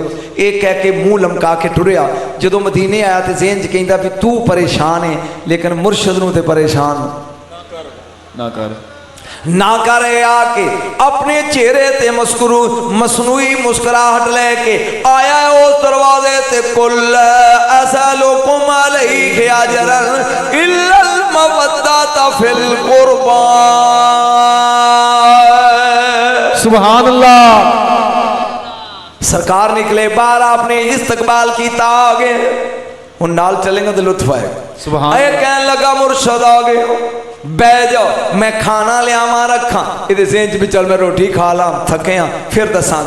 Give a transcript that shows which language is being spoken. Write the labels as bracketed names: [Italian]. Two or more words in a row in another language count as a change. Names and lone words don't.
[Punjabi] اک کہہ کے منہ لمکا کے ٹریا۔ جو مدینے آیا تو ذہن چ کہندا بھی توں پریشان ہیں، لیکن مرشد نوں تے پریشان نہ کر, نہ کرے۔ آ کے اپنے چہرے تے مصنوعی مسکراہٹ لے کے آیا اس دروازے تے, [Arabic] قل لا أسألكم عليه أجرا إلا المودة في القربى. سبحان الله. [Urdu] سرکار نکلے باہر، آپ نے استقبال کیا، آگے ہن نال چلیں گے تو لطف آئے گا. [Arabic] सुभान अल्लाह। [Punjabi] کہنے لگا مرشد آ گئے، بہہ جاؤ، میں کھانا لیاواں رکھا. ایہہ ذہن چ بھی چل میں روٹی کھا لاں، تھکے ہاں، فیر دساں گا.